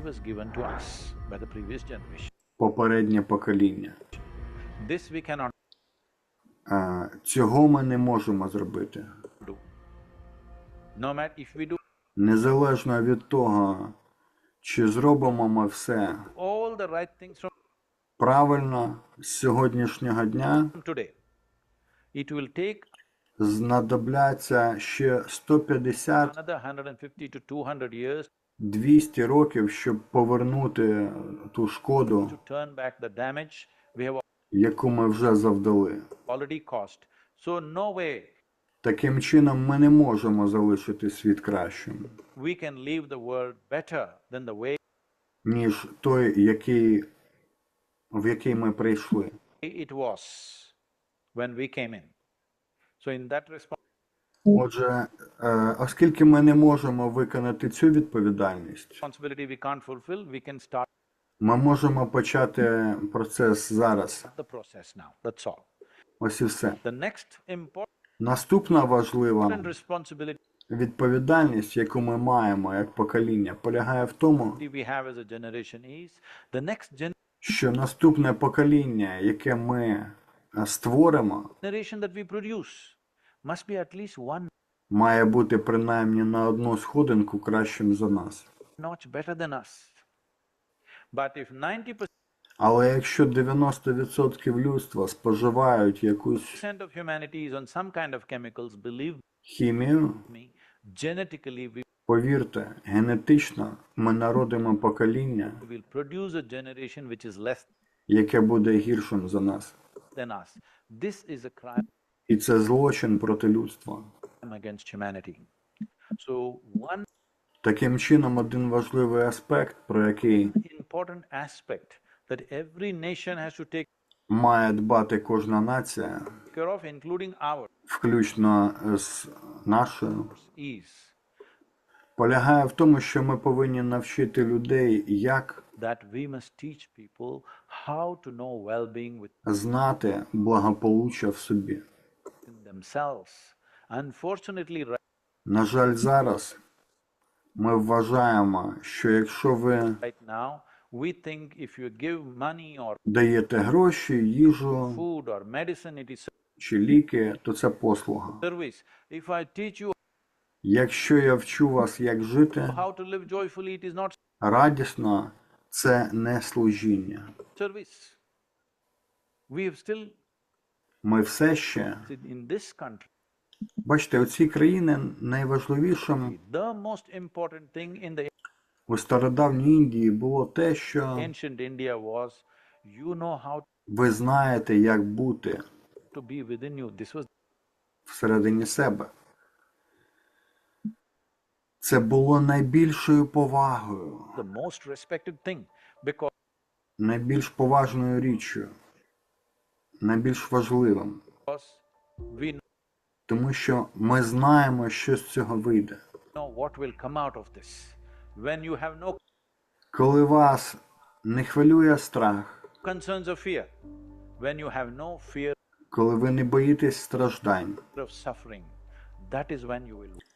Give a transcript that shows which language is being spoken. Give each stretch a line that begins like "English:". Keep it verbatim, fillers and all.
English: was given to us by the previous generation.
Ukrainian: попереднє покоління.
English: This we cannot
Ukrainian: Е, Цього ми не можемо зробити.
English: do. No matter if we do
Ukrainian: Незалежно від того, чи зробимо ми все
English: all the right things from
Ukrainian: правильно з сьогоднішнього дня,
English: today, it will take
Ukrainian: знадобляться ще сто п'ятдесят двісті
English: another one hundred fifty to two hundred years
Ukrainian: років, щоб повернути ту шкоду,
English: to turn back the damage we have
Ukrainian: яку ми вже завдали.
English: already caused. So no way
Ukrainian: Таким чином, ми не можемо залишити світ кращим,
English: we can leave the world better than the way
Ukrainian: ніж той, який, в який ми прийшли.
English: it was when we came in. So in that response,
Ukrainian: Отже, е, оскільки ми не можемо виконати цю відповідальність,
English: responsibility we can't fulfill, we can start
Ukrainian: ми можемо почати процес зараз.
English: the process now. That's all.
Ukrainian: Ось і все.
English: The next important
Ukrainian: Наступна важлива
English: responsibility
Ukrainian: відповідальність, яку ми маємо як покоління, полягає в тому,
English: we have as a generation is the next
Ukrainian: що наступне покоління, яке ми е, створимо,
English: generation that we produce must be at least one
Ukrainian: має бути принаймні на одну сходинку кращим за нас.
English: notch better than us. But if ninety percent
Ukrainian: Але якщо дев'яносто відсотків людства споживають якусь
English: of humanity is on some kind of chemicals, believe
Ukrainian: хімію,
English: me, genetically we
Ukrainian: повірте, генетично ми народимо покоління,
English: will produce a generation which is less
Ukrainian: яке буде гіршим за нас.
English: than us. This is a crime
Ukrainian: І це злочин проти людства.
English: against humanity. So one
Ukrainian: Таким чином, один важливий аспект, про який
English: important aspect that every nation has to take
Ukrainian: має дбати кожна нація,
English: care of, including ours,
Ukrainian: включно з нашою,
English: is
Ukrainian: полягає в тому, що ми повинні навчити людей, як
English: that we must teach people how to know well-being within
Ukrainian: знати благополуччя в собі.
English: themselves. Unfortunately, right
Ukrainian: На жаль, зараз ми вважаємо, що якщо ви
English: right now, we think if you give money or
Ukrainian: даєте гроші, їжу
English: food or medicine, it is
Ukrainian: чи ліки, то це послуга.
English: service. If I teach you
Ukrainian: Якщо я вчу вас, як жити
English: how to live joyfully, it is not
Ukrainian: радісно, це не служіння.
English: service. We have still,
Ukrainian: Ми все ще,
English: in this country,
Ukrainian: бачите, у цій країні найважливішим
English: the most important thing in the
Ukrainian: у стародавній Індії було те, що
English: ancient India was, you know how
Ukrainian: ви знаєте, як бути
English: to be within you. This was
Ukrainian: всередині себе. Це було найбільшою повагою,
English: the most respected thing, because
Ukrainian: найбільш поважною річчю, найбільш важливим,
English: we
Ukrainian: тому що ми знаємо, що з цього вийде.
English: know what will come out of this. When you have no
Ukrainian: Коли вас не хвилює страх,
English: concerns or fear, when you have no fear
Ukrainian: коли ви не боїтесь страждань,
English: of suffering, that is when you will